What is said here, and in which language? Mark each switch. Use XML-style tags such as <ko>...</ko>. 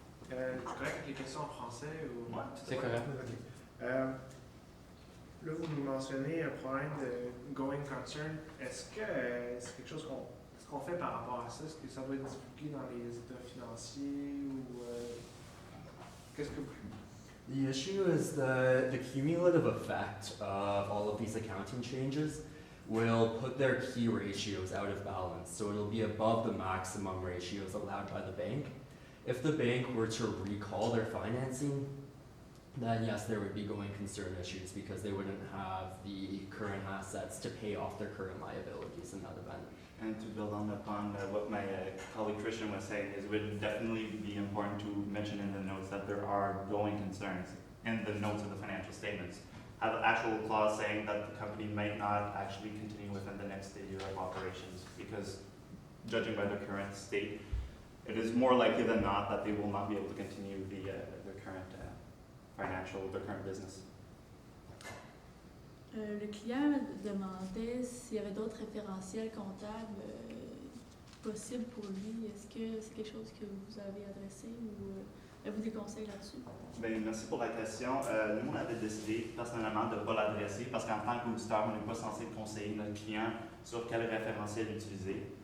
<fr>C'est correct avec les questions en français ou... Ouais, C'est correct. Ok. Là, vous nous mentionnez un problème de going concern. Est-ce que c'est quelque chose qu'on fait par rapport à ça? Est-ce que ça doit être divulgué dans les états financiers ou qu'est-ce que</fr> <en>The issue is that the cumulative effect of all of these accounting changes will put their key ratios out of balance, so it'll be above the maximum ratios allowed by the bank. If the bank were to recall their financing, then yes, there would be going concern issues because they wouldn't have the current assets to pay off their current liabilities in that event. And to build on upon what my colleague Christian was saying, is it would definitely be important to mention in the notes that there are going concerns in the notes of the financial statements. Have an actual clause saying that the company might not actually continue within the next year of operations because, judging by the current state, it is more likely than not that they will not be able to continue their current their current business.</en> <fr>Le client demandait s'il y avait d'autres référentiels comptables possibles pour lui. Est-ce que c'est quelque chose que vous avez adressé ou avez-vous des conseils là-dessus? Bien, merci pour la question. Nous, on avait décidé personnellement de ne pas l'adresser parce qu'en tant qu'auditeur, on n'est pas censé conseiller notre client sur quel référentiel utiliser.</fr>